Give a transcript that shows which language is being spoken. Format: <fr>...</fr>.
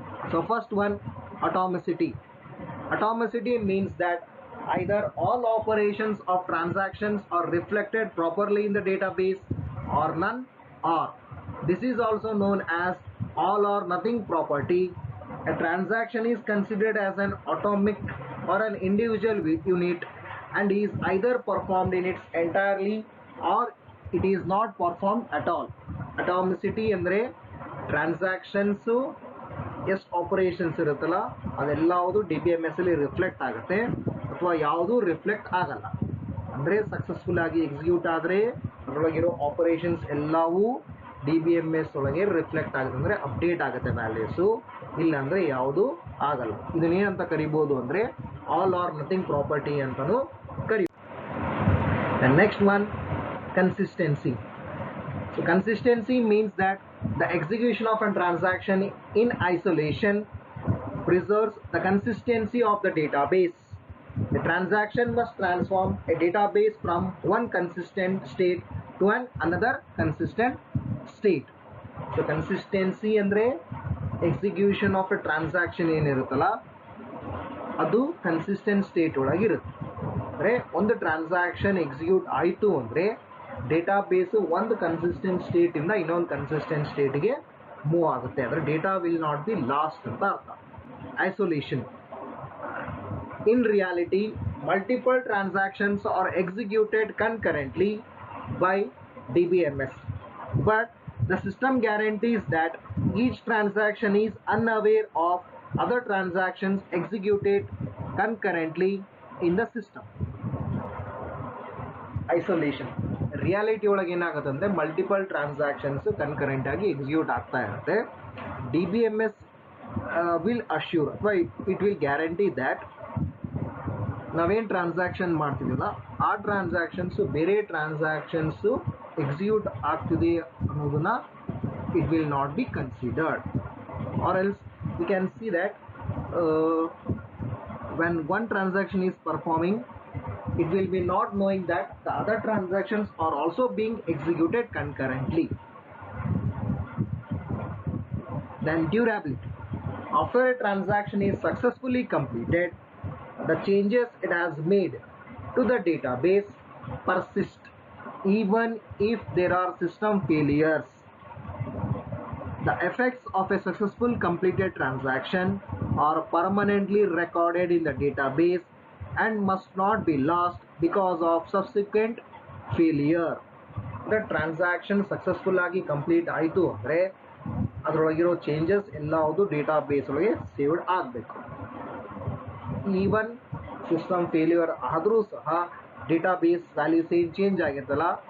<en>So first one, atomicity. Atomicity means that either all operations of transactions are reflected properly in the database or none are. This is also known as all or nothing property. A transaction is considered as an atomic or an individual unit and is either performed in its entirely or it is not performed at all.</en> <kn>Atomicity ಅಂದರೆ transactions ಎಷ್ಟು operations ಇರುತ್ತಲ್ಲ ಅದೆಲ್ಲವುದು DBMS ಅಲ್ಲಿ reflect ಆಗುತ್ತೆ ಅಥವಾ ಯಾವುದು reflect ಆಗಲ್ಲ. ಅಂದರೆ successful ಆಗಿ ಎಕ್ಸಿಕ್ಯೂಟ್ ಆದರೆ ಅದರೊಳಗಿರೋ ಆಪರೇಷನ್ಸ್ ಎಲ್ಲವೂ DBMS ಒಳಗೆ ರಿಫ್ಲೆಕ್ಟ್ ಆಗುತ್ತೆ, ಅಂದರೆ ಅಪ್ಡೇಟ್ ಆಗುತ್ತೆ ವ್ಯಾಲ್ಯೂಸು. ಇಲ್ಲಾಂದರೆ ಯಾವುದು ಆಗಲ್ಲ. ಇದನ್ನೇನಂತ ಕರಿಬೋದು ಅಂದರೆ ಆಲ್ ಆರ್ ನಥಿಂಗ್ ಪ್ರಾಪರ್ಟಿ ಅಂತಲೂ ಕರಿ.</kn> <en>The next one, consistency. So consistency means that the execution of a transaction in isolation preserves the consistency of the database. The transaction must transform a database from one consistent state to another consistent state.</en> <kn>So consistency andre</kn> <en>execution of a transaction</en> <kn>ಏನಿರುತ್ತಲ್ಲ ಅದು consistent state ಒಳಗಿರುತ್ತೆ. ಅಂದರೆ ಒಂದು transaction execute ಆಯಿತು ಅಂದರೆ ಡೇಟಾಬೇಸು ಒಂದು consistent ಸ್ಟೇಟಿಂದ ಇನ್ನೊಂದು consistent ಸ್ಟೇಟ್ಗೆ move ಆಗುತ್ತೆ. ಅಂದರೆ</kn> <en>data will not be lost</en> <kn>ಅಂತ ಅರ್ಥ. Isolation.</kn> <en>In reality, multiple transactions are executed concurrently by DBMS, but the system guarantees that each transaction is unaware of other transactions executed concurrently in the system. Isolation.</en> <kn>Reality ಒಳಗೆ ಏನಾಗುತ್ತೆ ಅಂದರೆ multiple transactions concurrent ಆಗಿ execute ಆಗ್ತಾ ಇರುತ್ತೆ. DBMS</kn> <en>will assure</en> <kn>ಅಥವಾ</kn> <en>it will guarantee that</en> <kn>ನಾವೇನು transaction ಮಾಡ್ತಿದ್ದೀವಲ್ಲ ಆ transactions ಬೇರೆ ಟ್ರಾನ್ಸಾಕ್ಷನ್ಸು ಎಕ್ಸಿಕ್ಯೂಟ್ ಆಗ್ತಿದೆ ಅನ್ನೋದನ್ನ</kn> <en>It will not be considered.</en> <kn>R else we can see that</kn> <en>when one transaction is performing, it will be not knowing that the other transactions are also being executed concurrently. Then durability. After a transaction is successfully completed, the changes it has made to the database persist even if there are system failures. The effects of a successful completed transaction are permanently recorded in the database and must not be lost because of subsequent failure. The transaction successful</en> <kn>ಆಗಿ complete ಆಯಿತು ಅಂದರೆ ಅದರೊಳಗಿರೋ changes ಎಲ್ಲವುದು database ಒಳಗೆ saved ಆಗಬೇಕು. Even system failure ಆದರೂ ಸಹ database values ಏನು change ಆಗಿರ್ತಲ್ಲ</kn>